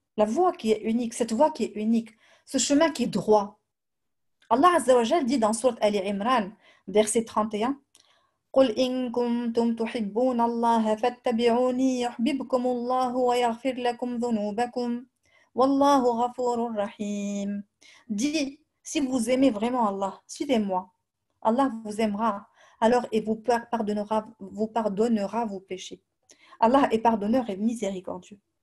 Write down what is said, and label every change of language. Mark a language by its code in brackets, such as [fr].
[fr] La voie qui est unique, cette voie qui est unique, ce chemin qui est droit. Allah Azza wa Jal dit dans Sourate Ali Imran, verset 31, [ar] قل إن كنتم تحبون الله فاتبعوني يحببكم الله ويغفر لكم ذنوبكم والله غفور رحيم. [fr] Dis, si vous aimez vraiment Allah, suivez-moi. Allah vous aimera, alors et vous pardonnera vos péchés. Allah est pardonneur et miséricordieux.